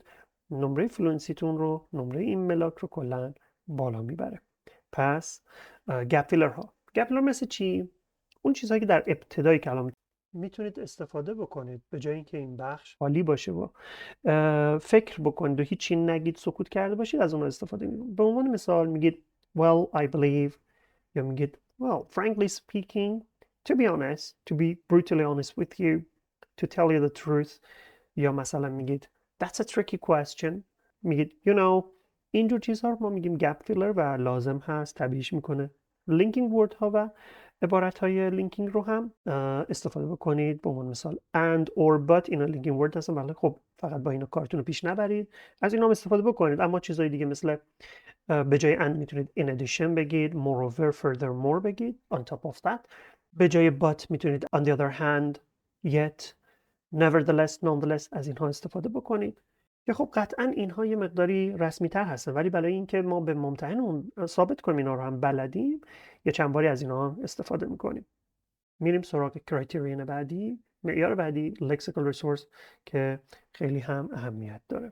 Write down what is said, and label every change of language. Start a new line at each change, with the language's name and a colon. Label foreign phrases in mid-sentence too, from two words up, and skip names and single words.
Persian: نمره فلوئنسیتون رو، نمره این ملاک رو کلا بالا میبره. پس
English: gap filler
Persian: ها.
English: gap filler
Persian: مثل چی؟ اون چیزهایی که در ابتدای کلام میتونید استفاده بکنید به جای اینکه این بخش خالی باشه و فکر بکنید و هیچی نگید، سکوت کرده باشید، از اون استفاده میکنید. به عنوان مثال میگید
English: well I believe
Persian: یا میگید
English: well frankly speaking, to be honest, to be brutally honest with you, to tell you the truth.
Persian: یا مثلا میگید
English: that's a tricky question.
Persian: میگید
English: you know.
Persian: اینجور چیزها رو ما میگیم
English: gap filler
Persian: و لازم هست طبیعیش میکنه
English: linking word
Persian: ها و عبارت های لینکینگ رو هم استفاده بکنید. به عنوان مثال
English: and or but
Persian: اینا
English: linking word
Persian: هستن، ولی خب فقط با اینا کارتون رو پیش نبرید، از اینا هم استفاده بکنید. اما چیزهای دیگه مثل به جای and میتونید
English: in addition
Persian: بگید،
English: moreover, furthermore
Persian: بگید،
English: on top of that.
Persian: به جای
English: but میتونید on the other hand, yet, nevertheless, nonetheless
Persian: از اینها استفاده بکنید که خب قطعا اینها یه مقداری رسمی تر هستن، ولی برای اینکه ما به ممتحنمون ثابت کنیم اینا رو هم بلدیم یه چند باری از اینها استفاده میکنیم. میریم سراغ کرایتریون بعدی. معیار بعدی
English: lexical resource
Persian: که خیلی هم اهمیت داره.